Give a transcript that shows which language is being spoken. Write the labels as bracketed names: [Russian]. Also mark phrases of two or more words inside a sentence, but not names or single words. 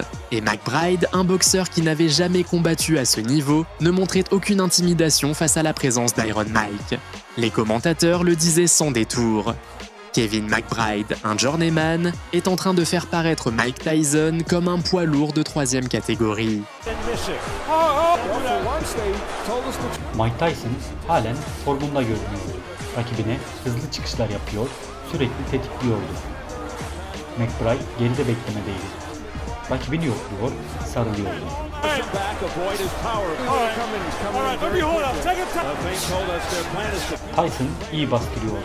[French] Et McBride, un boxeur qui n'avait jamais combattu à ce niveau, ne montrait aucune intimidation face à la présence d'Iron Mike. Les commentateurs le disaient sans détour. Kevin McBride, un journeyman, est en train de faire paraître Mike Tyson comme un poids lourd de 3e catégorie. [Turkish] Mike Tyson halen formunda görünüyordu. Rakibine hızlı çıkışlar yapıyor, sürekli tetikliyordu. McBride geride beklemedeydi. Rakibini yokluyor, sarılıyordu. Tyson iyi bastırıyordu.